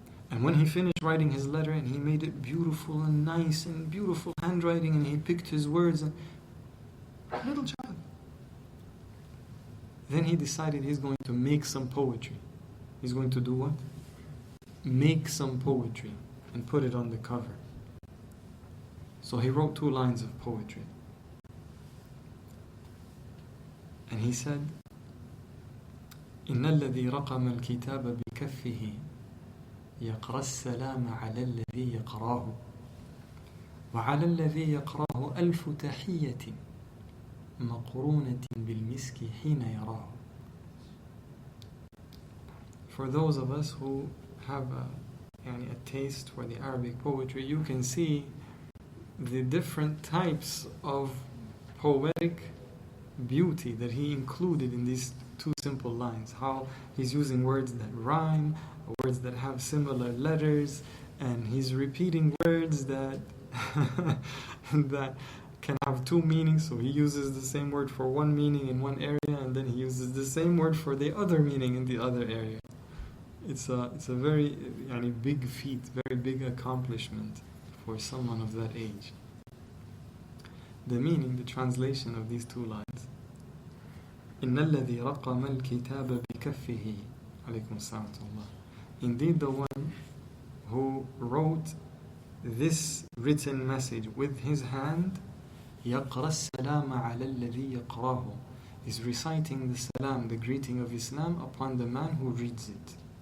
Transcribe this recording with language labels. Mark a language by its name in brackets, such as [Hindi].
[English] And when he finished writing his letter and he made it beautiful and nice and beautiful handwriting, and he picked his words, and little child. Then he decided he's going to make some poetry. He's going to do what? Make some poetry and put it on the cover. So he wrote 2 lines of poetry. And he said, [Arabic] إن الذي رقم الكتاب بكفه يقرأ السلام على الذي يقراه وعلى الذي يقراه ألف تحية مقرونة بالمسك حين يراه. [English] For those of us who have a taste for the Arabic poetry, you can see the different types of poetic beauty that he included in these 2 simple lines. How he's using words that rhyme, words that have similar letters, and he's repeating words that that can have 2 meanings. So he uses the same word for one meaning in one area, and then he uses the same word for the other meaning in the other area. It's a very big feat, very big accomplishment for someone of that age. The meaning, the translation of these 2 lines. [Arabic] إن الذي رقم الكتاب بكفه عليكم السلام الله. [English] Indeed, the one who wrote this written message with his hand, [Arabic] يقرأ السلام على الذي يقراه, [English] is reciting the salam, the greeting of Islam, upon the man who reads it.